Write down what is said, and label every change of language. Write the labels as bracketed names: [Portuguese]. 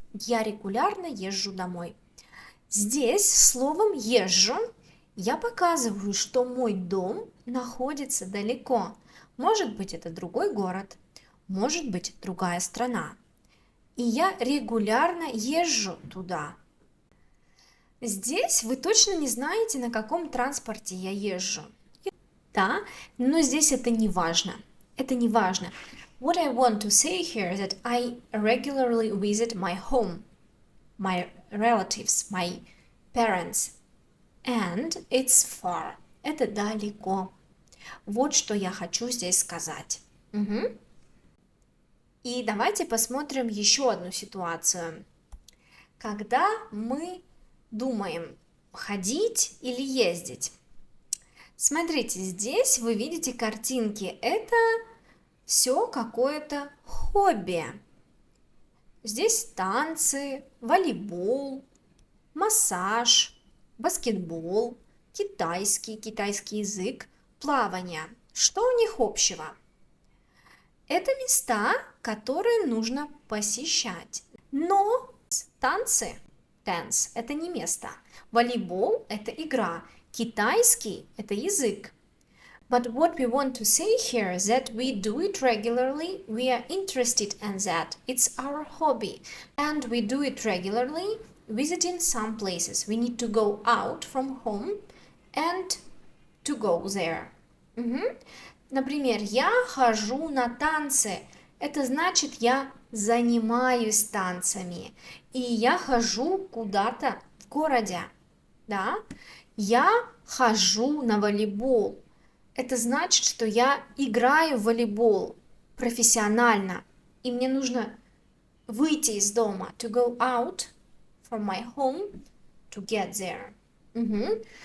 [Russian] Я регулярно езжу домой. Здесь словом «езжу» я показываю, что мой дом находится далеко. Может быть, это другой город, может быть, другая страна. И я регулярно езжу туда. Здесь вы точно не знаете, на каком транспорте я езжу. Да, но здесь это не важно. Это не важно. [English] What I want to say here is that I regularly visit my home, my relatives, my parents, and it's far. [Russian] Это далеко. Вот что я хочу здесь сказать. И давайте посмотрим еще одну ситуацию. Когда мы думаем ходить или ездить. Смотрите, здесь вы видите картинки. Это все какое-то хобби. Здесь танцы, волейбол, массаж, баскетбол, китайский язык, плавание. Что у них общего? Это места, которые нужно посещать. Но танцы, dance, это не место. Волейбол – это игра. Китайский – это язык. [English] But what we want to say here is that we do it regularly, we are interested in that, it's our hobby, and we do it regularly, visiting some places. We need to go out from home and to go there. [Russian] Например, я хожу на танцы. Это значит, я занимаюсь танцами. И я хожу куда-то в городе. Да? Я хожу на волейбол. Это значит, что я играю в волейбол профессионально. И мне нужно выйти из дома. [English] To go out from my home to get there.